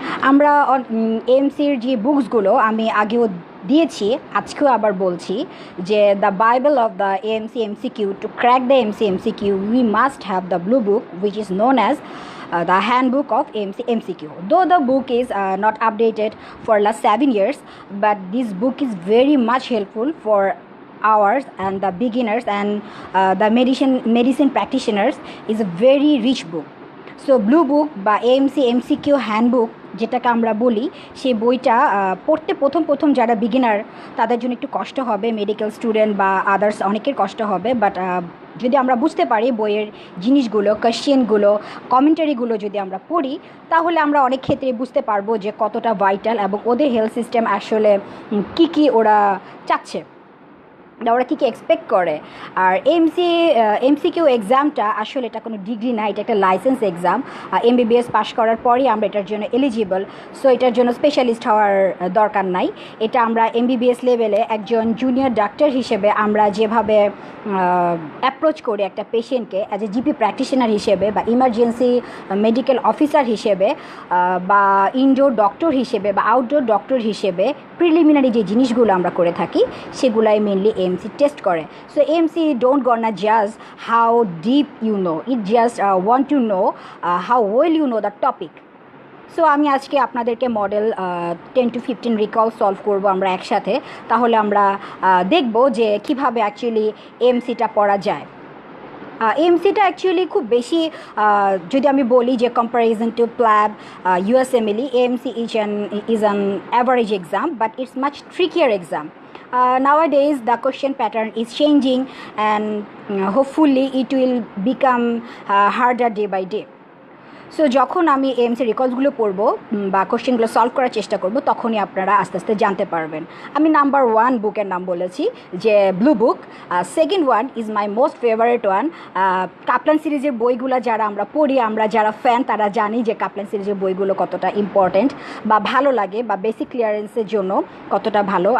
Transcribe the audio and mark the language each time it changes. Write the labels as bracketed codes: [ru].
[bn] আমরা এএমসির যে বুকসগুলো আমি আগেও দিয়েছি, আজকেও আবার বলছি যে [en] The Bible of the AMC MCQ, to crack the AMC MCQ we must have the blue book which is known as the handbook of AMC MCQ. Though the book is not updated for last 7 years, but this book is very much helpful for ours and the beginners and the medicine practitioners. Is a very rich book. [bn] So blue book বা AMC MCQ handbook যেটাকে আমরা বলি, সেই বইটা পড়তে প্রথম যারা beginner তাদের জন্য একটু কষ্ট হবে, মেডিকেল স্টুডেন্ট বা আদার্স অনেকের কষ্ট হবে। বাট যদি আমরা বুঝতে পারি বইয়ের জিনিসগুলো, কোয়েশ্চেনগুলো, কমেন্টারিগুলো যদি আমরা পড়ি, তাহলে আমরা অনেক ক্ষেত্রে বুঝতে পারবো যে কতটা ভাইটাল এবং ওদের হেলথ সিস্টেম আসলে কী ওরা চাচ্ছে, ওরা কী এক্সপেক্ট করে। আর এমসিকিউ এক্সামটা আসলে এটা কোনো ডিগ্রি না, এটা একটা লাইসেন্স এক্সাম। এমবিবিএস পাশ করার পরই আমরা এটার জন্য এলিজিবল। সো এটার জন্য স্পেশালিস্ট হওয়ার দরকার নাই। এটা আমরা এমবিবিএস লেভেলে একজন জুনিয়র ডাক্তার হিসেবে আমরা যেভাবে অ্যাপ্রোচ করি একটা পেশেন্টকে অ্যাজ এ জিপি প্র্যাকটিশনার হিসেবে বা ইমার্জেন্সি মেডিকেল অফিসার হিসেবে বা ইনডোর ডক্টর হিসেবে বা আউটডোর ডক্টর হিসেবে প্রিলিমিনারি যে জিনিসগুলো আমরা করে থাকি সেগুলাই মেনলি AMC টেস্ট করে। [en] So AMC don't gonna judge how deep you know, it just want to know how well you know the topic. [bn] So আমি আজকে আপনাদেরকে মডেল 10 to 15 রিকল সলভ করব আমরা একসাথে। তাহলে আমরা দেখব যে কিভাবে অ্যাকচুয়ালি AMCটা পড়া যায়। AMCটা অ্যাকচুয়ালি খুব বেশি যদি আমি বলি যে comparison two প্ল্যাব USMLE, [en] AMC is an average exam, but it's much trickier exam. Nowadays the question pattern is changing and hopefully it will become harder day by day. [bn] So যখন আমি AMC রিকলসগুলো পড়বো বা কোশ্চেনগুলো সলভ করার চেষ্টা করব, তখনই আপনারা আস্তে আস্তে জানতে পারবেন। আমি নাম্বার 1 বুকের নাম বলেছি যে blue book. [en] Second one is my most favourite one. [bn] কাপলান সিরিজের বইগুলো যারা আমরা পড়ি, আমরা যারা ফ্যান, তারা জানি যে কাপলান সিরিজের বইগুলো কতটা ইম্পর্ট্যান্ট বা ভালো লাগে বা বেসিক ক্লিয়ারেন্সের জন্য কতটা ভালো।